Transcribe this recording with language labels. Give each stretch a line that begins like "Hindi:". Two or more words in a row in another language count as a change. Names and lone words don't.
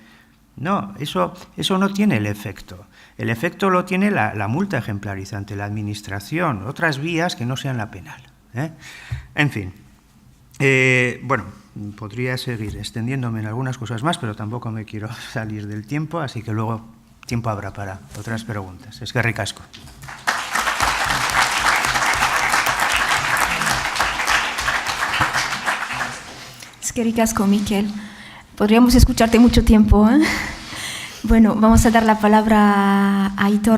Spanish: No, eso no tiene el efecto. El efecto lo tiene la multa ejemplarizante, la administración, otras vías que no sean la penal. En fin, podría seguir extendiéndome en algunas cosas más, pero tampoco me quiero salir del tiempo, así que luego tiempo habrá para otras preguntas.
Basque: Eskerrik asko. Eskerrik asko, Mikel.
Spanish: Podríamos escucharte mucho tiempo, ¿eh? Bueno, vamos a dar la palabra a Aitor.